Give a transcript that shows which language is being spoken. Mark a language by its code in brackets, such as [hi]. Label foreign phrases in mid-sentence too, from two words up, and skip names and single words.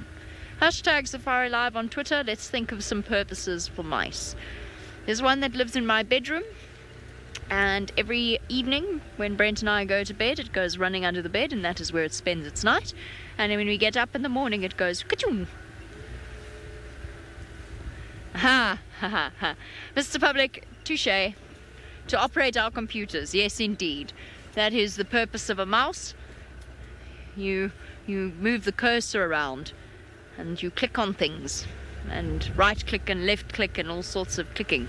[en] Hashtag SafariLive on Twitter. Let's think of some purposes for mice. There's one that lives in my bedroom. And every evening when Brent and I go to bed, it goes running under the bed, and that is where it spends its night. And then when we get up in the morning, it goes ka-choom. Ha ha ha ha. Mr. Public, touche. To operate our computers, yes indeed. That is the purpose of a mouse. You move the cursor around and you click on things and right click and left click and all sorts of clicking.